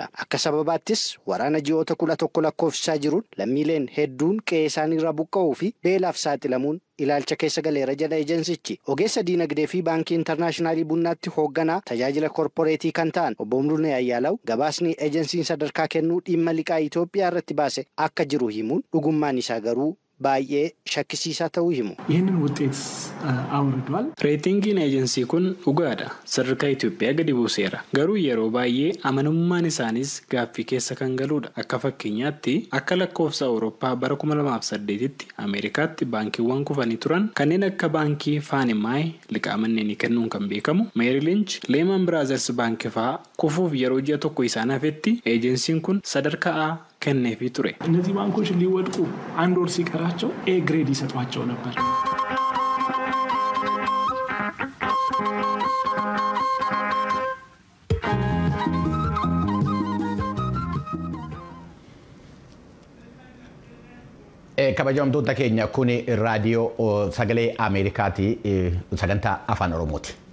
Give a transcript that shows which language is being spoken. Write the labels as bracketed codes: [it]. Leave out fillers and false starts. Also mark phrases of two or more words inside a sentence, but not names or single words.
[om] Akka sababaattis waraana ji'oota 11 lakkoofsisaa jiruun lammiileen hedduun qe'ee isaaniirraa buqqa'uu fi beelaaf saaxilamuun ilaalcha keessa galeera jedha ejensichi. Ogeessa diinagdee fi baankii intarnaashinaali bunnaatti hoogganaa tajaajila korporeetii kan ta'an obbo Muluunee Ayyaalaw gabaasni ejensiin sadarkaa kennuu dhimma liqaa Itoophiyaa irratti baase akka jiru himuun dhugummaan isaa garuu baay'ee shakkisiisaa ta'uu himu. [am] ይህንን ውጤት አውርዷል. [om] Reetingiin eejensii kun dhugaadha. Sadarkaa Itoophiyaa gadi buuseera. Garuu yeroo baay'ee amanamummaan isaanis gaaffii keessa kan galudha. Akka fakkeenyaatti akka lakkoofsa Awurooppaa bara 2008tti Ameerikaatti baankiiwwan kufanii turan kanneen akka baankii Faanimaay liqaa manneenii kennuun kan beekamu Meeri Linch Leeman Biraazers baankii fa'aa kufuuf yeroo ji'a tokko isaan hafetti eejensiin kun sadarkaa A kenneefii ture. [am] እነዚህ ባንኮች ሊወድቁ አንድ ወር ሲቀራቸው ኤ ግሬድ ይሰጧቸው ነበር. [om] kabajamtoota keenya kun raadiyoo sagalee Ameerikaati sagantaa afaan Oromooti.